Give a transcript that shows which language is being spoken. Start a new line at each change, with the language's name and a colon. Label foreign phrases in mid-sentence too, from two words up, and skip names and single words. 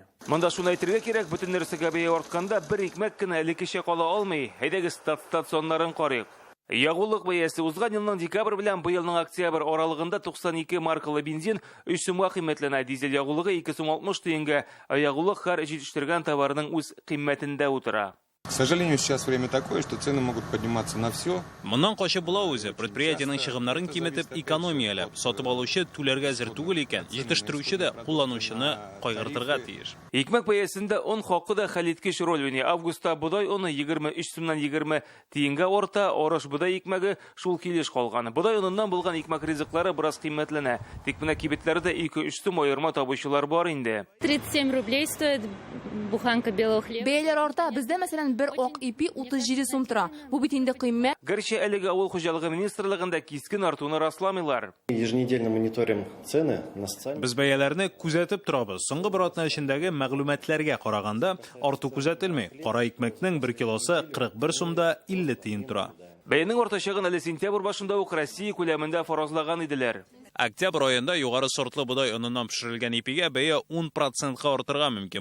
Tatar: Монда шуны әйтергә кирәк, бөтен нәрсәгә бәя артканда бер икмәк кенә элеккечә кала алмый. Әйдәгез статистикаларын карыйк. Ягулык бәясе узган елның декабрь белән быелның октябрь аралыгында 92 маркалы бензин 3 сумга кыйммәтләнә, дизель ягулыгы 2 сум 60 тиенгә, ягулык һәр җитештерген товарның үз кыйммәтендә утыра.
Russian: К сожалению, сейчас время такое, что цены могут подниматься на все.
Tatar: Моннан качып була үзе, предприятиянең чыгымнарын киметеп экономияләп, сатып алучы түләргә әзер түгел икән, җитештерүче дә кулланучыны кайгыртырга тиеш. Икмәк бәясендә он хакы да хәлиткеч роль уйный. Августта бодай уны 23 сумнан 20 тиенгә орта, орыш бодай икмәге шул килеш калган. Бодай уныннан булган икмәк ризыклары бераз кыйммәтләнә. Тик менә кибетләрдә 2-3 сум аерма табучылар бар инде.
Russian: 37 рублей стоит буханка белого хлеба.
Tatar: Бәяләр арта, бездә мәсәлән бер ак ипи 37 сум тора. Бу бит инде кыйммәт. Гәрчә әлеге авыл хуҗалыгы министрлыгында кискен артуны расламыйлар.
Russian: Еженедельно мониторим цены на социальные.
Tatar: Без бәяләрне күзәтеп торабыз. Соңгы бер атна эчендәге мәгълүматларга караганда, арту күзәтелми. Кара икмәкнең 1 килосы 41 сумда 50 тиен тора. Бәянең ортачагын әле сентябрь башында ук Россия күләмендә фаразлаган иделәр. Октябрь айында югары сортлы будай оныннан пешерелгән ипигә бәя 10%-ка артырга мөмкин.